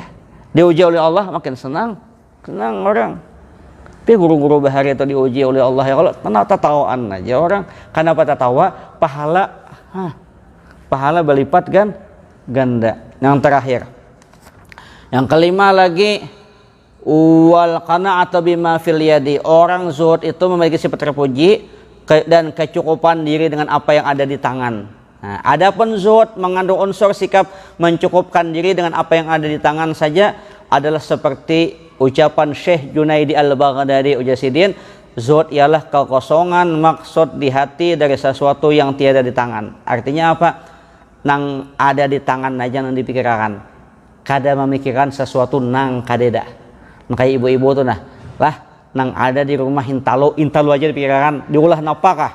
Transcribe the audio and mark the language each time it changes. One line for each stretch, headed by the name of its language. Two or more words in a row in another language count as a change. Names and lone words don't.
Indonesian: Diuji oleh Allah makin senang orang.
Banjar: Tapi guru-guru Bahari itu diuji oleh Allah
Arabic: يا الله,
Banjar: tenang tatawaan aja orang. Kenapa tatawa?
Indonesian: Pahala berlipat kan ganda. Yang terakhir, yang kelima lagi,
Arabic: والقناعة بما في اليد.
Indonesian: Orang zuhud itu memiliki sifat terpuji dan kecukupan diri dengan apa yang ada di tangan. Nah, adapun zuhud mengandung unsur sikap mencukupkan diri dengan apa yang ada di tangan saja, adalah seperti ucapan Syekh Junaidi Al-Baghdadi Ujasidin, zuhud ialah kekosongan maksud di hati dari sesuatu yang tiada di tangan. Artinya apa?
Banjar: Nang ada di tangan aja nang dipikirkan, kada memikirkan sesuatu nang kadeda. Nah, kayak ibu-ibu tuh nah, nang ada di rumah intalu aja dipikirkan, diulah napakah?